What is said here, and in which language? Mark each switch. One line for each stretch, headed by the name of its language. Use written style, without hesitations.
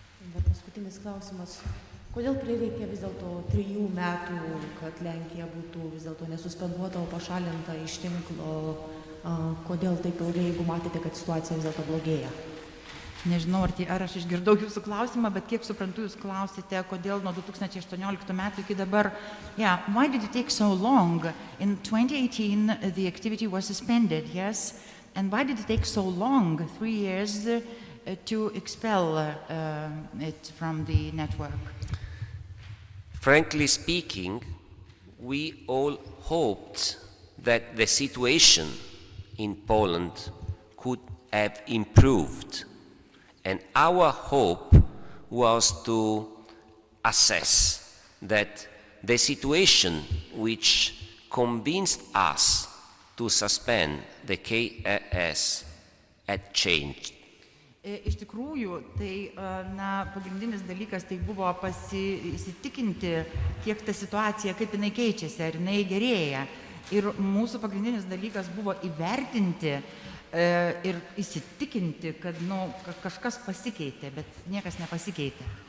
Lithuanian: Bet paskutinis klausimas. Kodėl prireikė vis dėlto 3 metų, kad Lenkija būtų vis dėlto nesuspenduota, o pašalinta iš tinklo? Kodėl taip ilgai, jeigu matėte, kad situacija vis dėlto blogėja? Nežinau, ar aš išgirdau jūsų klausimą, bet kiek suprantu, jūs klausite, kodėl nuo 2018 metų iki dabar.
English: Yeah, why did it take so long? In 2018, the activity was suspended, yes? And why did it take so long, 3 years, to expel it from the network? Frankly speaking, we all hoped that the situation in Poland could have improved. And our hope was to assess that the situation which convinced us to suspend the KRS had changed.
Lithuanian: Iš tikrųjų, tai pagrindinis dalykas tai buvo įsitikinti, kiek ta situacija, kaip jinai keičiasi, ar jinai gerėja. Ir mūsų pagrindinis dalykas buvo įvertinti ir įsitikinti, kad kažkas pasikeitė, bet niekas nepasikeitė.